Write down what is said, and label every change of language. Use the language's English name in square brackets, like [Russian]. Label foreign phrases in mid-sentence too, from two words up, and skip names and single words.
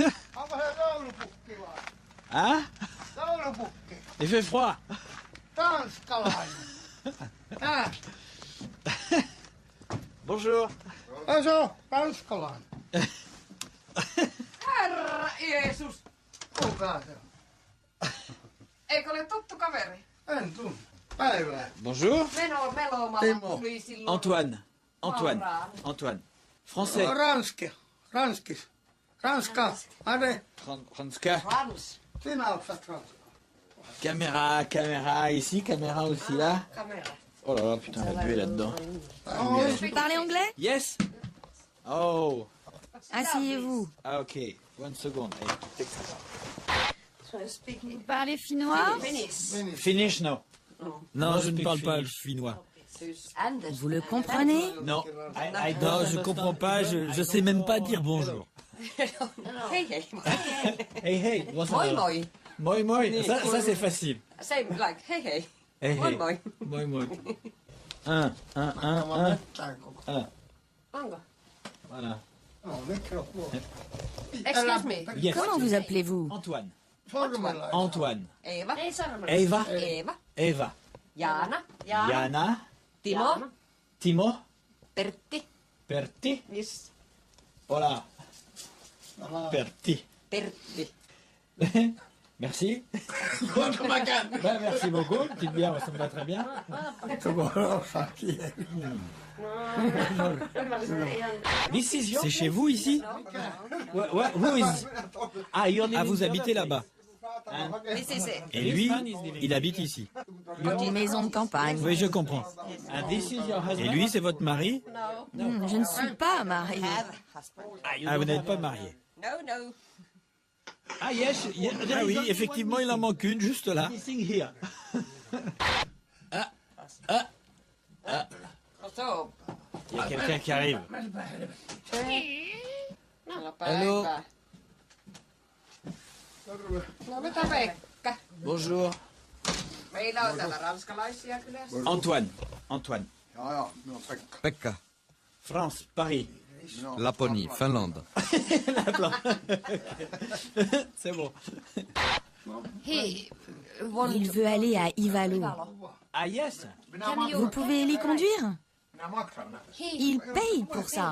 [French] Hein? Il fait froid. Bonjour. Bonjour, [Finnish] ranskalainen. Herra Jeesus. Kuka se on? Eikö ole tuttu kaveri? En tunne. Päivää. [French] Bonjour. [Finnish] Melomalla tuli silloin. [French] Antoine. Français. [Finnish] Ranska. Ade. Ranska. Sinä osaat ranskaa. [French] Caméra ici, caméra aussi là. Oh là là, putain, la buée là-dedans. Vous parlez anglais? [English] Yes. Oh. [French] Asseyez-vous. [English] Ah ok. One second. [French] Vous parlez finnois? [English] Finish, no. [French] Non, je ne parle pas le finnois. Vous le comprenez? Non. Non, je comprends pas, je sais même pas dire bonjour. [Finnish] Hei. Hey. Moi. [French] Ça c'est facile. [English] Same like hei. [Finnish] Hey. Moi. Un. Onko? [French] Voilà. [English] Excuse me. Yes. [French] Comment vous appelez-vous? Antoine. Eva. Jana. Timo. Pertti. [English] Yes. [French] Voilà. Pertti. Merci. Ben, merci beaucoup. Petite bière, ça me va très bien. C'est chez vous ici? [English] Who is? [French] Ah, vous habitez là-bas. Et lui, il habite ici. Une maison de campagne. Oui, je comprends. Et lui, c'est votre mari? Je ne suis pas mariée. Ah, vous n'êtes pas marié? [English] No. Ah, yes. [French] Ah oui, effectivement, il en manque une juste là. [English] So. [French] Il y a quelqu'un qui arrive. [English] Hello. [Finnish] No mitä Pekka? [French] Bonjour. [Finnish] Meillä on täällä ranskalaisia kylässä. Antoine. Pekka, [French] France, Paris. Laponie, Finlande. C'est bon. Il veut aller à Ivalo. [English] Ah, yes. [French] Vous pouvez l'y conduire? Il paye pour ça.